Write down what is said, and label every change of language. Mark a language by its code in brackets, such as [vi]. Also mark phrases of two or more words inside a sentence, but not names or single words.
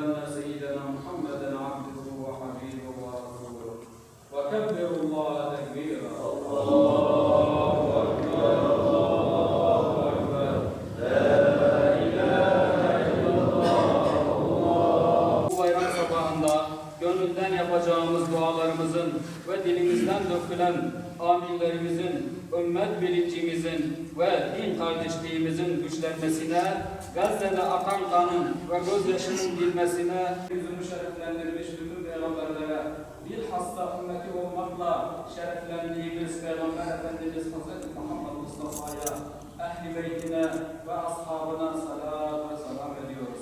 [ar] سيدنا محمدا عبده وحبيبه ورسوله وكبر الله تكبيرا الله أكبر الله أكبر لا إله إلا الله [tr] Bu bayram sabahında gönülden yapacağımız dualarımızın ve dilimizden dökülen aminlerimizin ümmet bilincimizin ve din kardeşliğimizin güçlenmesine, Gazze'de akan kanın ve gözyaşının bilmesine, yüzünü şereflendirmiş bütün peygamberlere, bilhassa ümmeti olmakla şereflendiğimiz Peygamber Efendimiz Hazreti Muhammed Mustafa'ya, ehl-i beytine ve ashabına salat ve selam ediyoruz.